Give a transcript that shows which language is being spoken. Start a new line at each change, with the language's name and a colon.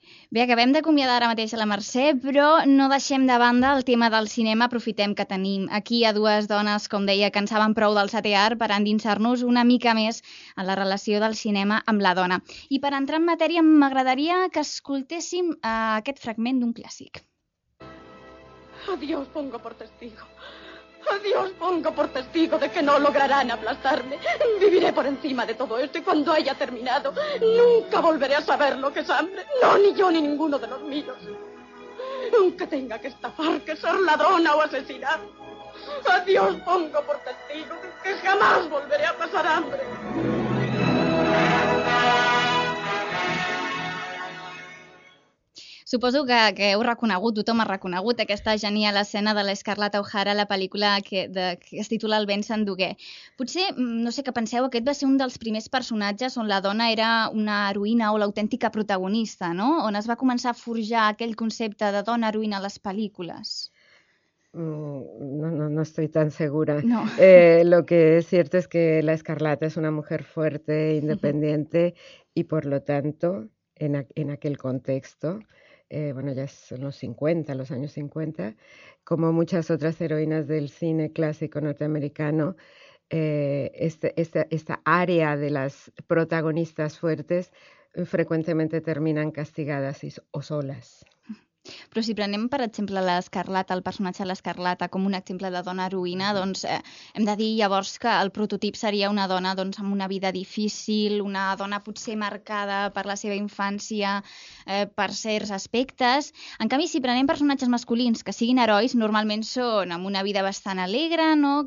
Catalan: Bé, acabem d'acomiadar ara mateix a la Mercè, però no deixem de banda el tema del cinema. Aprofitem que tenim aquí a dues dones, com deia, que en saben prou del setè art per endinsar-nos una mica més en la relació del cinema amb la dona. I per entrar en matèria, m'agradaria que escoltéssim aquest fragment d'un clàssic.
Spanish: Adiós pongo por testigo. Adiós pongo por testigo de que no lograrán aplastarme. Viviré por encima de todo esto y cuando haya terminado nunca volveré a saber lo que es hambre. No, ni yo ni ninguno de los míos. Aunque tenga que estafar, que ser ladrona o asesinar. Adiós pongo por testigo de que jamás volveré a pasar hambre.
Catalan: Suposo que heu reconegut, tothom ha reconegut aquesta genial escena de l'Escarlata O'Hara, la pel·lícula que es titula El vent s'endugué. Potser, no sé què penseu, aquest va ser un dels primers personatges on la dona era una heroïna o l'autèntica protagonista, no? On es va començar a forjar aquell concepte de dona heroïna a les pel·lícules.
Spanish: No estoy tan segura. No. Lo que es cierto es que la Escarlata es una mujer fuerte, independiente y por lo tanto, en aquel contexto... bueno, ya son los 50, los años 50, como muchas otras heroínas del cine clásico norteamericano, esta área de las protagonistas fuertes frecuentemente terminan castigadas o solas.
Catalan: Però si prenem, per exemple, l'Escarlata, el personatge de l'Escarlata, com un exemple de dona heroïna, doncs hem de dir llavors que el prototip seria una dona doncs, amb una vida difícil, una dona potser marcada per la seva infància, per certs aspectes. En canvi, si prenem personatges masculins que siguin herois, normalment són amb una vida bastant alegre, no?